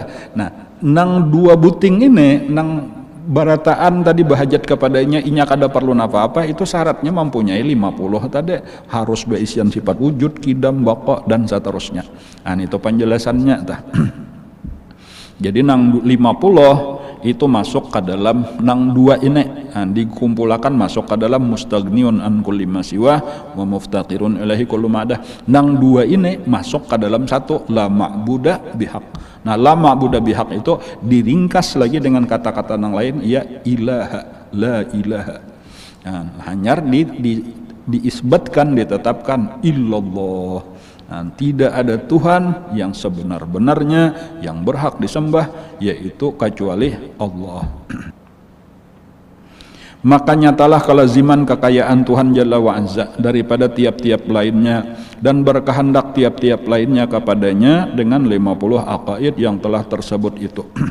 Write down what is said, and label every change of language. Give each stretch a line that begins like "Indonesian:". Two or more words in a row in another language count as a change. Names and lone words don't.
Banjar: Nah, nang dua buting ini, nang barataan tadi bahajat kepadanya inya kada perlu apa-apa, itu syaratnya mempunyai 50 tadi, harus berisian sifat wujud, kidam, baqa dan seterusnya. Itu penjelasannya ta. Jadi nang 50 itu masuk ke dalam nang dua ini, dikumpulkan masuk ke dalam
Arabic: مستغن عن كل ما سوى ومفتقر إليه كل ما عداه.
Banjar: Nang dua ini masuk ke dalam satu,
Arabic: لا معبود بحق.
Banjar: Nah,
Arabic: لا معبود بحق
Banjar: itu diringkas lagi dengan kata-kata nang lain,
Arabic: يا إله لا إله.
Banjar: Hanya diisbatkan, ditetapkan illallah.
Indonesian: Tidak ada Tuhan yang sebenar-benarnya yang berhak disembah yaitu kecuali Allah. Maka nyatalah kelaziman kekayaan Tuhan
Arabic: جل وعز
Indonesian: daripada tiap-tiap lainnya dan berkehendak tiap-tiap lainnya kepadanya dengan 50 aqaid yang telah tersebut itu.